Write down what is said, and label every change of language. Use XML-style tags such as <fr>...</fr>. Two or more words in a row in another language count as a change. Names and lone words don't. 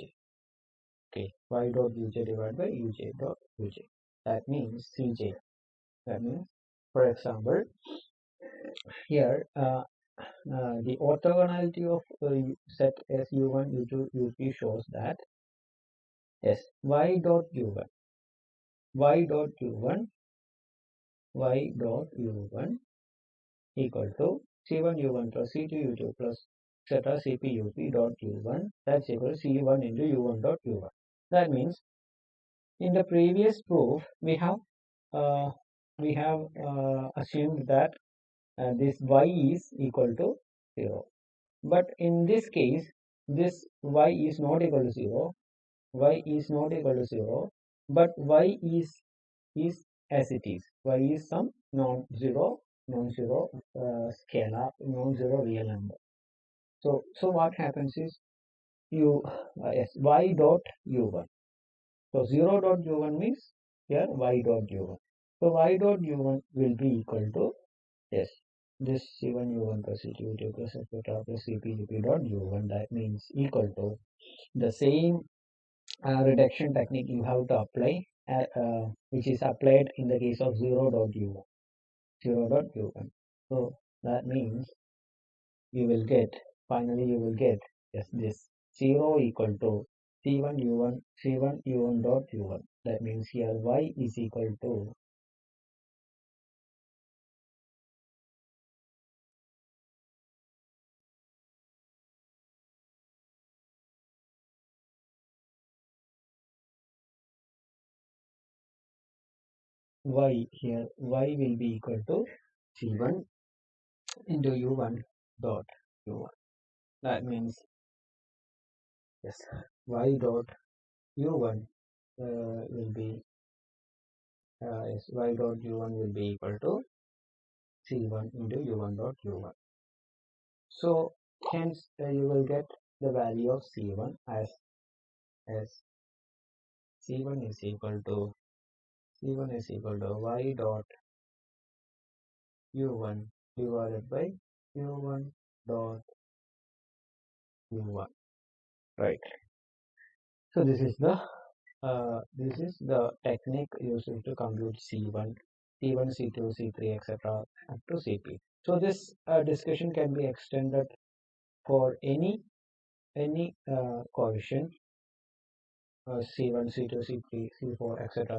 <en>Okay, y dot uj divided by uj dot uj. That means cj. That means, for example, here the orthogonality of set as u1, u2, up shows that yes, y dot u1, y dot u1, y dot u1 equal to c1 u1 plus c2 u2 plus etc cp up dot u1, that's equal to c1 into u1 dot u1. That means in the previous proof uh, we have assumed that this y is equal to 0, but in this case this y is not equal to 0, y is not equal to 0, but y is as it is. Y is some non-zero scalar, non-zero real number. So what happens is you yes, y dot u1. So 0 dot u1 means here y dot u1. So y dot u1 will be equal to yes, this c1 u1 plus c2 u2 plus etc plus cp up dot u1. That means equal to the same reduction technique you have to apply, which is applied in the case of 0 dot u1. 0 dot u1. So that means you will get, finally you will get yes, this 0 equal to c1 u1, c1 u1 dot u1. That means here y is equal to y, here y will be equal to c1 into u1 dot u1. That means yes, y dot u1 will be yes, y dot u1 will be equal to c1 into u1 dot u1. So hence you will get the value of c1 as c1 is equal to y dot u1 divided by u1 dot u1. Right. So this is the technique used to compute c1, c2, c3, etc. up to cp. So this discussion can be extended for any coefficient c1, c2, c3, c4, etc.</en>